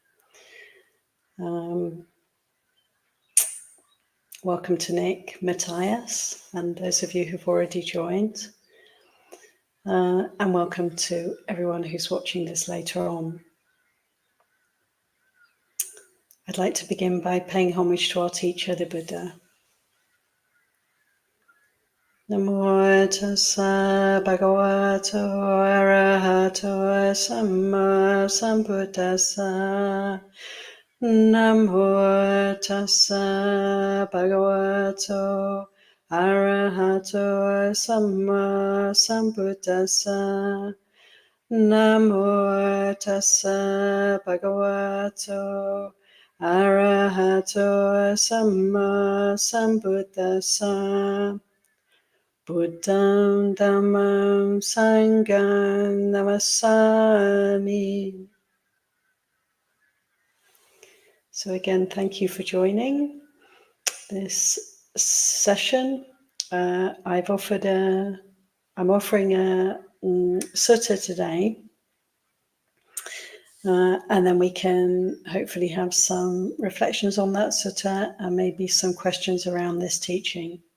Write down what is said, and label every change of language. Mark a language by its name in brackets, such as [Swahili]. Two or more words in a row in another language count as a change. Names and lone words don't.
[English] Welcome to Nick, Matthias, and those of you who've already joined. And welcome to everyone who's watching this later on. I'd like to begin by paying homage to our teacher, the Buddha. [Pali] Namo tassa bhagavato arahato samma sambuddhassa. Namo tassa bhagavato arahato samma sambuddhassa. Namo tassa bhagavato arahato samma sambuddhassa. Buddham dhammam sangham namassami. [English] So again, thank you for joining this session. I'm offering a sutta today, and then we can hopefully have some reflections on that sutta and maybe some questions around this teaching.